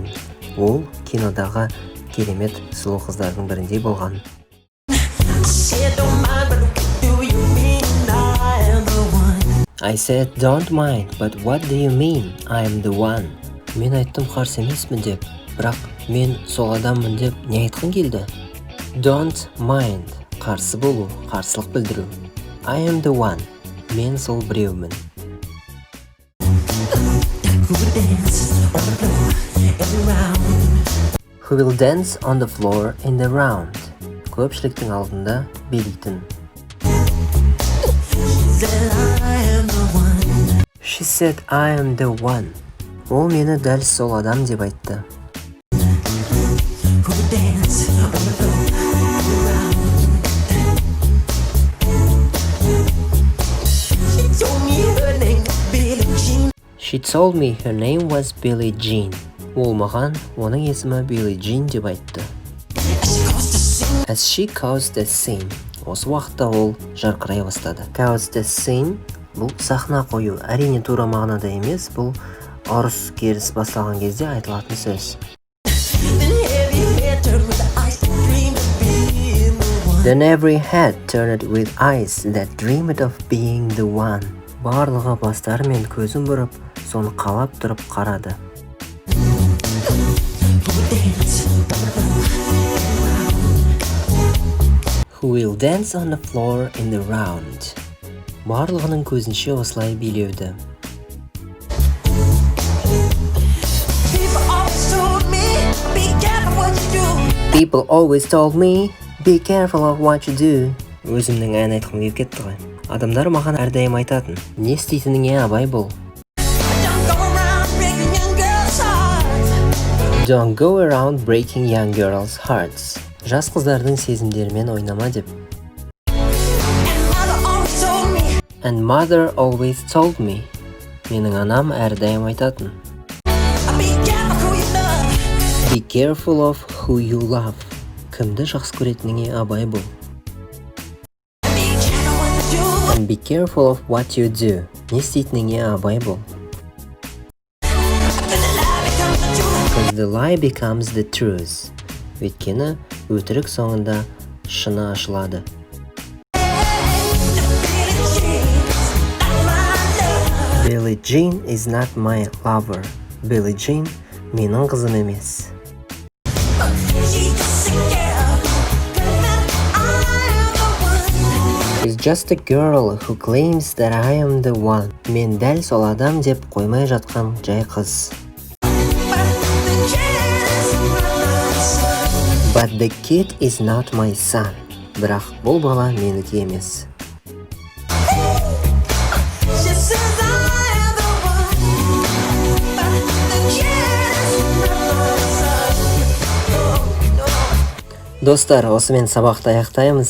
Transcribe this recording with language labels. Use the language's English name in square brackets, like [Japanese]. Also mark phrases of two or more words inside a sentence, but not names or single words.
[Kazakh] Ол кинодағы керемет сұлу қыздардың біріндей болған. [English] I said, don't mind, but what do you mean? I am the one. [Kazakh] Мен айттым қарсы емеспін деп, бірақ мен сол адаммын деп не айтқың келді? [English] Don't mind, [Kazakh] қарсы болу, қарсылық білдіру. [English] I am the one, [Kazakh] мен сол біреумін. [English] Who will dance on the floor in the round? [Kazakh] Көпшіліктің алдында билейтін. [English] She said, I am the one. [Kazakh] Ол мені дәл сол адам деп айтты. [English] She told me her name was Billie Jean. [Kazakh] Ол маған оның есімі Billie Jean деп айтты. [English] As she caused the scene. [Kazakh] Осы уақытта ол жарқырай бастады. [English] Caused the scene [Kazakh] бұл сахна қою. Әрине тура мағынада емес, бұл ұрыс керіс басталған кезде айтылатын сөз. [English] Then every head turned with eyes that dreamed of being the one. [Kazakh] Барлығы бастары мен көзін бұрып, соны қалап тұрып қарады. [English] Who will dance on the floor in the round? [Kazakh] Барлығының көзінше осылай билеуді. [English] People always told me, be careful of what you do. [Kazakh] Өзімнің ән айтқым келіп кетті ғой. Адамдар маған әрдайым айтатын, не істейтініңе абай бол. [English] Don't go around breaking young girls' hearts. [Kazakh] Жас қыздардың сезімдерімен ойнама деп. [English] And mother always told me. [Kazakh] Менің анам әрдайым айтатын. [English] Be careful of who you love. [Kazakh] Кімді жақсы көретініңе абай бол. [English] And be careful of what you do. [Kazakh] Не істейтініңе абай бол. [English] Because the lie becomes the truth. [Kazakh] Өйткені өтірік соңында шыны ашылады. [English] Billie Jean is not my lover. [Kazakh] Billie Jean менің қызым емес. [English] She's just a girl who claims that I am the one. [Kazakh] Мен дәл сол адам деп қоймай жатқан жай қыз. [English] But the kid is not my son. [Kazakh] Бірақ бұл бала менікі емес. Достар, осымен сабақты аяқтаймыз.